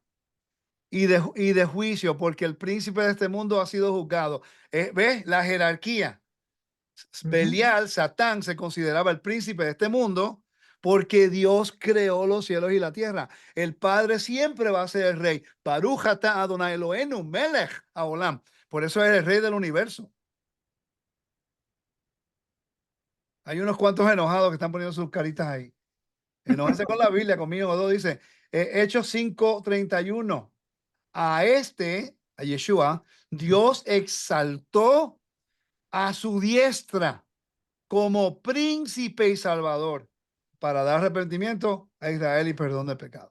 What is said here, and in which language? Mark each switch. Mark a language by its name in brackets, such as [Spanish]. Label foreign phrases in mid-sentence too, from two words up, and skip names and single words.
[Spanish] Y de juicio, porque el príncipe de este mundo ha sido juzgado. ¿Ves? La jerarquía. Belial, Satán, se consideraba el príncipe de este mundo porque Dios creó los cielos y la tierra. El Padre siempre va a ser el rey. [Hebrew] ברוך אתה אדוני אלוהינו מלך העולם. [Spanish] Por eso es el rey del universo. Hay unos cuantos enojados que están poniendo sus caritas ahí. Enojense con la Biblia, conmigo. Dos dice, Hechos 5:31. A Yeshua, Dios exaltó a su diestra como príncipe y salvador para dar arrepentimiento a Israel y perdón de pecado.